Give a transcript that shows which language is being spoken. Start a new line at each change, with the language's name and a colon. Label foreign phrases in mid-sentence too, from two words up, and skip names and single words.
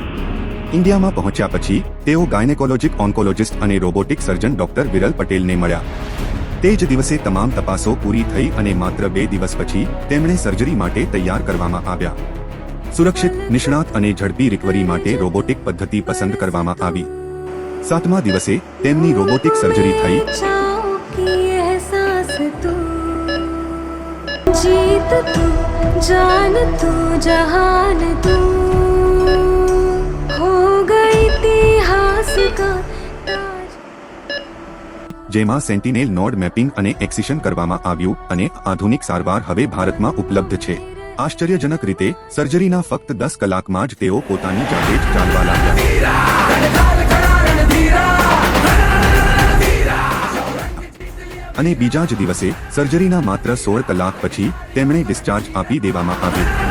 Gujarati: ઇન્ડિયામાં પહોંચ્યા પછી તેઓ
English: gynecologic oncologist
Gujarati: અને
English: robotic surgeon
Gujarati: ડોક્ટર વિરલ પટેલને મળ્યા. તે જ દિવસે તમામ તપાસો પૂરી થઈ અને માત્ર 2 દિવસ પછી તેમણે સર્જરી માટે તૈયાર કરવામાં આવ્યા. સુરક્ષિત, નિષ્ણાત અને ઝડપી રિકવરી માટે રોબોટિક પદ્ધતિ પસંદ કરવામાં આવી. 7મા દિવસે તેમની
English: robotic surgery
Gujarati: થઈ.
Hindi: जीत तू जान तू जहान तू हो गई इतिहास का ताज.
Gujarati: જેમાં
English: sentinel node mapping
Gujarati: અને એક્સિશન કરવામાં આવ્યું અને આધુનિક સારવાર હવે ભારતમાં ઉપલબ્ધ છે. આશ્ચર્યજનક રીતે સર્જરીના ફક્ત 10 કલાકમાં જ તેઓ પોતાની જાતે જ ચાલવા લાગ્યા. અને બીજા જ દિવસે સર્જરીના માત્ર 16 કલાક પછી તેમણે ડિસ્ચાર્જ આપી દેવામાં આવ્યું.